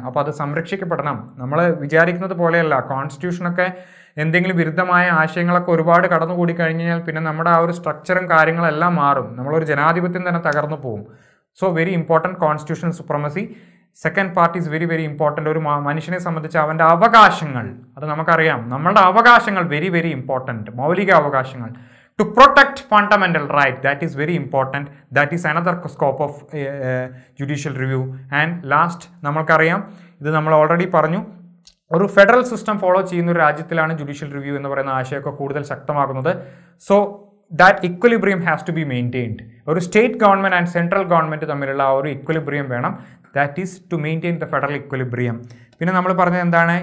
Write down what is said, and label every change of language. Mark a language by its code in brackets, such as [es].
[ml] അപ്പോൾ അത് സംരക്ഷിക്കപ്പെടണം. നമ്മൾ വിചാരിക്കുന്നത് പോലെയല്ല. കോൺസ്റ്റിറ്റ്യൂഷനൊക്കെ എന്തെങ്കിലും വിരുദ്ധമായ ആശയങ്ങളൊക്കെ ഒരുപാട് കടന്നുകൂടി കഴിഞ്ഞാൽ പിന്നെ നമ്മുടെ ആ ഒരു സ്ട്രക്ചറും കാര്യങ്ങളെല്ലാം മാറും. നമ്മളൊരു ജനാധിപത്യം തന്നെ തകർന്നു പോകും. [en] So very important constitutional supremacy. Second part is very very important. [ml] ഒരു മനുഷ്യനെ സംബന്ധിച്ച് അവൻ്റെ അവകാശങ്ങൾ, അത് നമുക്കറിയാം, നമ്മളുടെ അവകാശങ്ങൾ [en] very very important, [ml] മൗലിക അവകാശങ്ങൾ. [en] To protect fundamental right, that is very important. That is another scope of judicial review. And last, [ml] നമ്മൾക്കറിയാം, ഇത് നമ്മൾ ഓൾറെഡി പറഞ്ഞു, ഒരു ഫെഡറൽ സിസ്റ്റം ഫോളോ ചെയ്യുന്ന ഒരു രാജ്യത്തിലാണ് ജുഡീഷ്യൽ റിവ്യൂ എന്ന് പറയുന്ന ആശയമൊക്കെ കൂടുതൽ ശക്തമാകുന്നത്. [en] So that equilibrium has to be maintained. [ml] ഒരു state government and central government തമ്മിലുള്ള ആ ഒരു ഇക്വലിബ്രിയം വേണം. [en] That is to maintain the federal equilibrium. [ml] പിന്നെ നമ്മൾ പറഞ്ഞത് എന്താണ്?